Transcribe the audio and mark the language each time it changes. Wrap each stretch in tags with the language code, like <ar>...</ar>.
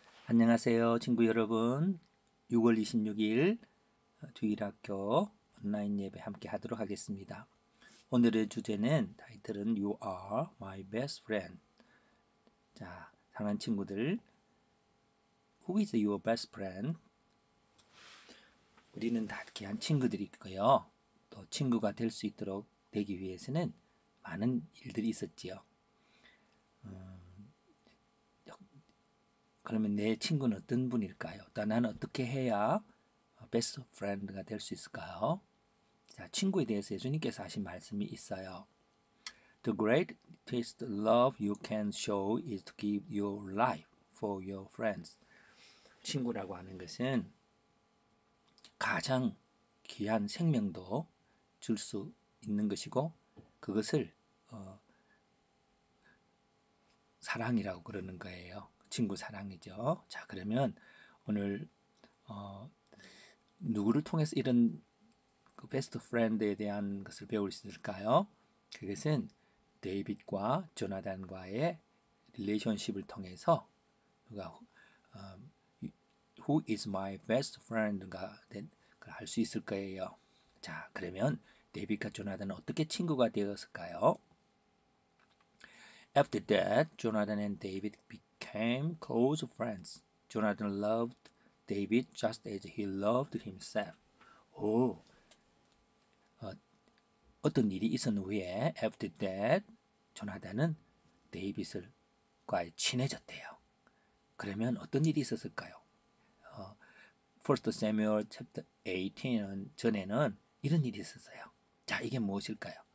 <ko>안녕하세요, 친구 여러분. 6월 26일 주일학교 온라인 예배 함께 하도록 하겠습니다. 오늘의 주제는 타이틀은</ko> <en>You are my best friend.</en> <ko>자, 사랑하는 친구들,</ko> <en>Who is your best friend?</en> <ko>우리는 다 귀한 친구들이 있고요. 또 친구가 될 수 있도록 되기 위해서는 많은 일들이 있었지요. 그러면 내 친구는 어떤 분일까요? 또 나는 어떻게 해야 베스트 프렌드가 될 수 있을까요? 자, 친구에 대해서 예수님께서 하신 말씀이 있어요.</ko> <en>The greatest love you can show is to give your life for your friends.</en> <ko>친구라고 하는 것은 가장 귀한 생명도 줄 수 있는 것이고 그것을 사랑이라고 그러는 거예요. 친구 사랑이죠. 자, 그러면 오늘 누구를 통해서 이런 그 베스트 프렌드에 대한 것을 배울 수 있을까요? 그것은 데이빗과 조나단과의 릴레이션십을 통해서 누가</ko> <en>Who is my best friend</en> <ko>가 할 수 있을 거예요. 자, 그러면 데이빗과 조나단은 어떻게 친구가 되었을까요?</ko> <en>After that, Jonathan and David became close friends. Jonathan loved David just as he loved himself.</en> <ko>오, 어떤 일이 있은 후에 after that, 조나단은 데이빗을 과에 친해졌대요. 그러면 어떤 일이 있었을까요? First Samuel chapter 18 전에는 이런 일이 있었어요. 자, 이게 무엇일까요?</ko>